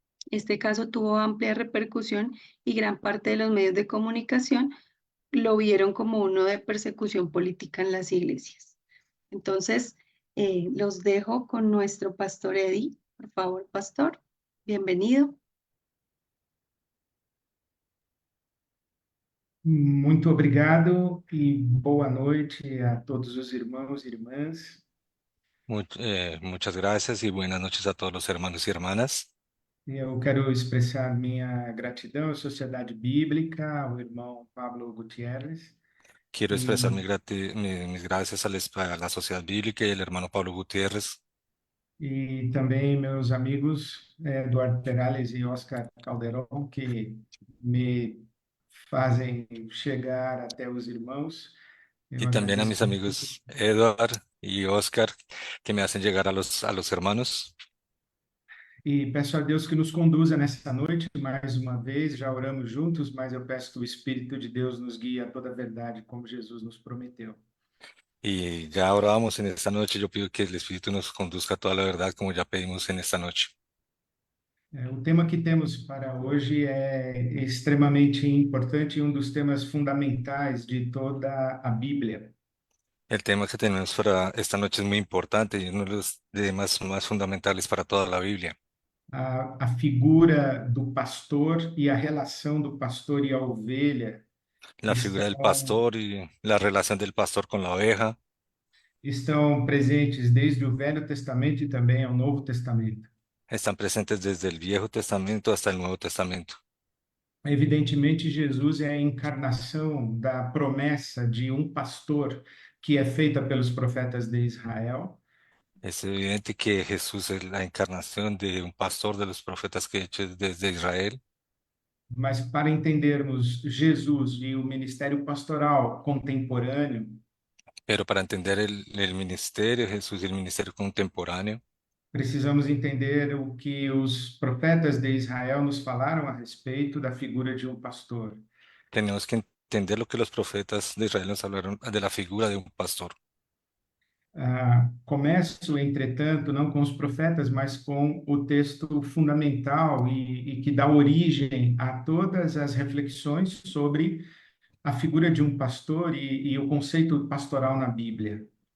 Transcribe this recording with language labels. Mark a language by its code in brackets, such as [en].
[es] Este caso tuvo amplia repercusión y gran parte de los medios de comunicación lo vieron como uno de persecución política en las iglesias. Entonces, los dejo con nuestro pastor Eddie. Por favor, pastor, bienvenido. [pt] Muito obrigado e boa noite a todos os irmãos e irmãs. [es] Muchas gracias y buenas noches a todos los hermanos y hermanas. [pt] Eu quero expressar minha gratidão à Sociedade Bíblica, ao irmão Pablo Gutierrez [es] Quiero expresar [pt] e, [es] mis gracias a la Sociedad Bíblica y el hermano Pablo Gutiérrez [pt] e também meus amigos Eduardo Perales e Oscar Calderon, que me fazem chegar até os irmãos. Eu [es] y también a [pt] agradeço [es] mis amigos Edward y Oscar que me hacen llegar a los hermanos. [pt] e peço a Deus que nos conduza nessa noite mais uma vez. Já oramos juntos, mas eu peço que o Espírito de Deus nos guie a toda a verdade, como Jesus nos prometeu. [es] Y ya orábamos en esta noche. Yo pido que el Espíritu nos conduzca a toda la verdad como ya pedimos en esta noche. [pt] O tema que temos para hoje é extremamente importante e um dos temas fundamentais de toda a Bíblia. [es] El tema que tenemos para esta noche es muy importante y uno de los temas más fundamentales para toda la Biblia. [pt] A figura do pastor e a relação do pastor e a ovelha [es] La figura del [pt] estão, [es] pastor y la relación del pastor con la oveja [pt] estão presentes desde o Velho Testamento e também ao Novo Testamento. [es] están presentes desde el Viejo Testamento hasta el Nuevo Testamento. [pt] Evidentemente, Jesus é a encarnação da promessa de um pastor que é feita pelos profetas de Israel, [es] Es evidente que Jesús es la encarnación de un pastor de los profetas que he hecho desde Israel, [pt] mas para entendermos Jesus e o ministério pastoral contemporâneo, [es] pero para entender el ministerio de Jesús y el ministerio contemporáneo, [pt] precisamos entender o que os profetas de Israel nos falaram a respeito da figura de um pastor. [es] tenemos que entender lo que los profetas de Israel nos hablaron de la figura de un pastor. [pt] Começo, entretanto, não com os profetas, mas com o texto fundamental e que dá origem a todas as reflexões sobre a figura de um pastor e o conceito pastoral na Bíblia.